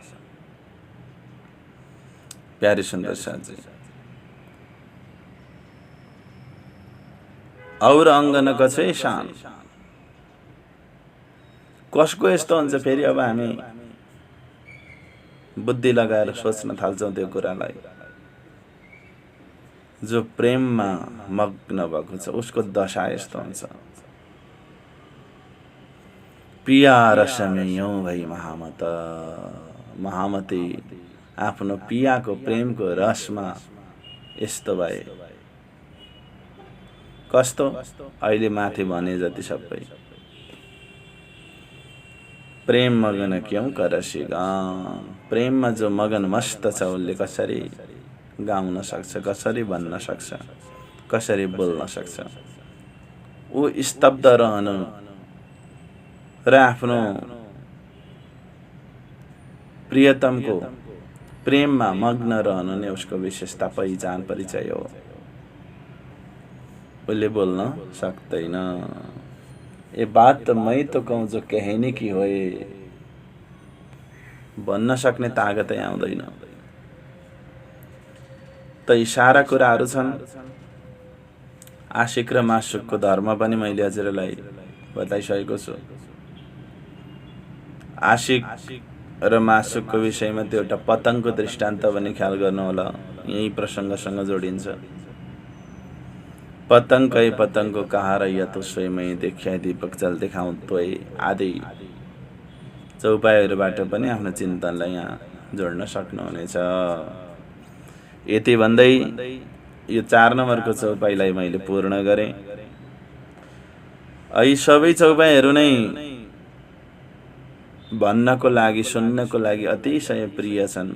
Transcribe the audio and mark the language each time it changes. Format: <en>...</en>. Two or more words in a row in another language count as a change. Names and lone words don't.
<hi>प्यारे सुन्दर साथी, और अङ्ग न कछै शान।</hi> <ne>कसको यस्तो हुन्छ फेरि? अब हामी बुद्धि लगाएर सोच्न थाल्छौँ त्यो कुरालाई। जो प्रेममा मग्न भएको छ उसको दशा यस्तो हुन्छ।</ne> <hi>पिया रसमे यौं भई महामत,</hi> <ne>महामती आफ्नो पियाको प्रेमको रसमा यस्तो भए। कस्तो? अहिले माथि भने जति सबै।</ne> <hi>प्रेम मगन क्यों करसी गान।</hi> <ne>प्रेममा जो मगन मस्त छ उसले कसरी गाउन सक्छ, कसरी भन्न सक्छ, कसरी बोल्न सक्छ। ऊ स्तब्ध रहनु र आफ्नो प्रियतमको प्रेममा मग्न रहनु नै उसको विशेषता, पहिचान, परिचय हो। उसले बोल्न सक्दैन।</ne> <hi>ये बात तो मैं तो कहूँ जो कहने की होए,</hi> <ne>भन्न सक्ने तागतै आउँदैन। त यी सारा कुराहरू छन्। आशिक र मासुकको धर्म पनि मैले हजुरलाई बताइसकेको छु। आशिक र मासुकको विषयमा त्यो एउटा पतङ्गको दृष्टान्त पनि ख्याल गर्नुहोला, यही प्रसङ्गसँग जोडिन्छ।</ne> <hi>पतंग कई पतंग को कहा रहिया तो स्वयं देखिया दीपक जल देखाउँ तोय</hi> <ne>आदि चौपाइहरूबाट पनि आफ्नो चिन्तनलाई यहाँ जोड्न सक्नुहुनेछ। यति भन्दै यो 4 नम्बरको चौपाइलाई मैले पूर्ण गरेँ। यी सबै चौपाइहरू नै भन्नको लागि, सुन्नको लागि अतिशय प्रिय छन्।</ne>